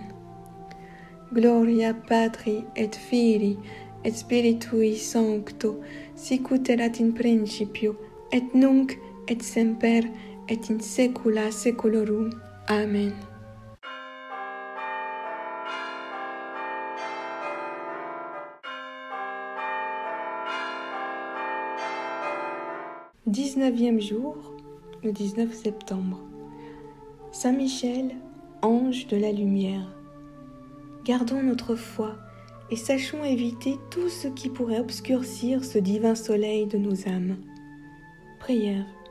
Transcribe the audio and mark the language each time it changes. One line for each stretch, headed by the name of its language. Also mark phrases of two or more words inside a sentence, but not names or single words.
Latin: Gloria Patri et Filii et Spiritui Sancto, sicut erat in principio, et nunc et semper, et in saecula saeculorum.
French: Amen. « 19e jour, le 19 septembre. Saint Michel, ange de la lumière. Gardons notre foi et sachons éviter tout ce qui pourrait obscurcir ce divin soleil de nos âmes. Prière.